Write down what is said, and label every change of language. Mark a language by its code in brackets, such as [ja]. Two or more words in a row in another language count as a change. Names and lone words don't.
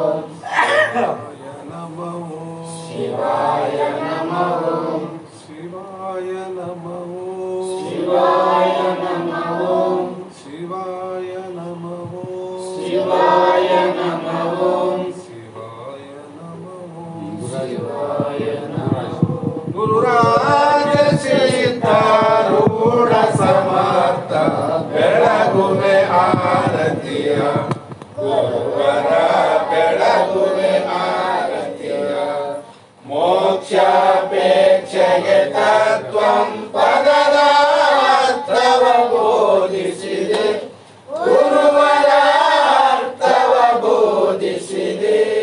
[sa] ಶಿವಾಯ ನಮಃ. ಶಿವಾಯ ನಮಃ. ಶಿವಾಯ ನಮಃ. ಶಿವಾಯ ನಮಃ. ಶಿವಾಯ ನಮಃ. ಶಿವಾಯ ನಮಃ. ಶಿವಾಯ ನಮಃ. [kn] ಗುರುರಾಜ ಸಿದ್ಧಾರೂಢ ಸಮರ್ಥ ಬೆಳಗುವೆ ಆರತಿಯ, ಗುರುವರ ಬೆಳಗುವೆ ಆರತಿಯ. ಮೋಕ್ಷಾಪೇಕ್ಷೆಗೆ ತತ್ವಂ ಪದದ ಅರ್ಥವ ಬೋಧಿಸಿದೆ, ಗುರುವರ ಅರ್ಥವ ಬೋಧಿಸಿದೆ.